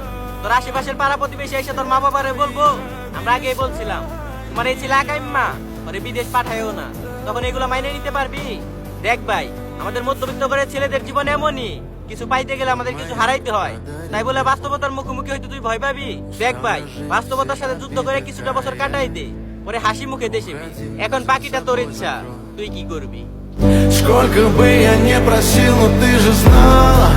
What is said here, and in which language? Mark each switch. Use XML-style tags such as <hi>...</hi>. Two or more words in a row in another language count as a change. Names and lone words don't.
<bn>তোর আশেপাশের পাড়া প্রতিবেশী এসে তোর মা বাবারে বলবো আমরা আগেই বলছিলাম তোমার এই ছেলে আকাইম্মা ওরে বিদেশ পাঠায়ও না, তখন এগুলো মাইনে নিতে পারবি? দেখ ভাই, আমাদের মধ্যবিত্ত করে ছেলেদের জীবন এমনই, কিছু পাইতে গেলে আমাদের কিছু হারাইতে হয়, তাই বলে বাস্তবতার মুখোমুখি হইতে তুই ভয় পাবি? দেখ ভাই, বাস্তবতার সাথে যুদ্ধ করে কিছুটা বছর কাটাই দে, পরে হাসি মুখে দেশে ফির। এখন বাকিটা তোর ইচ্ছা, তুই কি করবি।</bn> <ru>Сколько бы я не просил, но ты же знала.</ru>